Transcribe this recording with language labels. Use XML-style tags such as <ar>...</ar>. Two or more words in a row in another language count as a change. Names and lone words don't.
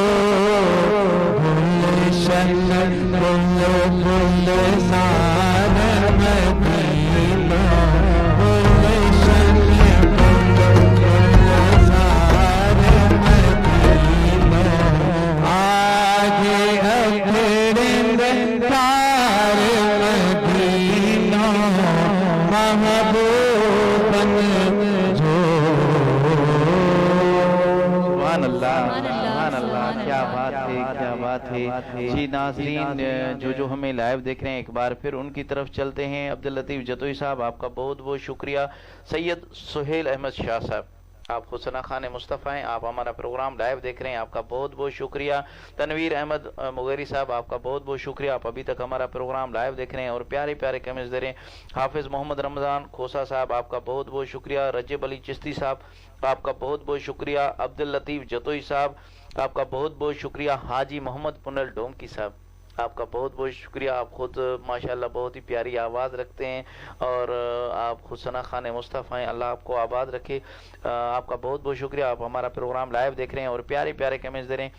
<sd>गुलशन गुलजार मदीनो गुलशन गुलजार मदीनो आगे अपने तार मदीनो महबूबन जो</sd> <ar>سبحان الله سبحان الله</ar> <ur>کیا بات ہے کیا بات ہے جی ناظرین جو ہمیں لائیو دیکھ رہے ہیں ایک بار پھر ان کی طرف چلتے ہیں. عبداللطیف جتوئی صاحب آپ کا بہت بہت شکریہ. سید سہیل احمد شاہ صاحب آپ حسنہ خان مصطفیٰ ہیں، آپ ہمارا پروگرام لائیو دیکھ رہے ہیں، آپ کا بہت بہت شکریہ. تنویر احمد مگیری صاحب آپ کا بہت بہت شکریہ، آپ ابھی تک ہمارا پروگرام لائیو دیکھ رہے ہیں اور پیارے پیارے کمنٹس دے رہے ہیں. حافظ محمد رمضان کھوسہ صاحب آپ کا بہت بہت شکریہ. رجب علی چشتی صاحب آپ کا بہت بہت شکریہ. عبداللطیف جتوئی صاحب آپ کا بہت بہت شکریہ. حاجی محمد پنل ڈونکی صاحب آپ کا بہت بہت شکریہ. آپ خود ماشاءاللہ بہت ہی پیاری آواز رکھتے ہیں اور آپ حسنہ خان مصطفیٰ ہیں، اللہ آپ کو آباد رکھے. آپ کا بہت بہت شکریہ، آپ ہمارا پروگرام لائیو دیکھ رہے ہیں اور پیارے پیارے کمنٹس دے رہے ہیں.</ur>